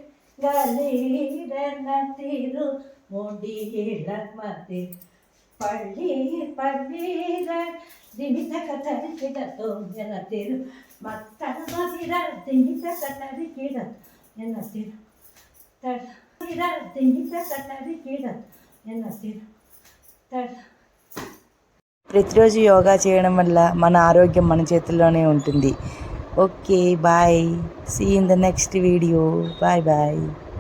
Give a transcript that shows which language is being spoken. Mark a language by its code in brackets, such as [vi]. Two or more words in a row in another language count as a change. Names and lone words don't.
[te] கலீரன திரு முடியிடமதி பள்ளி பள்ளீர திமித கத்தரிக்கிடத்தோ என திரு மத்திர திமித கத்தரிக்கிட என திரு திமித கத்தரிக்கிட என திரு ప్రతిరోజు యోగా చేయడం వల్ల మన ఆరోగ్యం మన చేతుల్లోనే ఉంటుంది. [en] Okay, bye. See in the next video. Bye bye.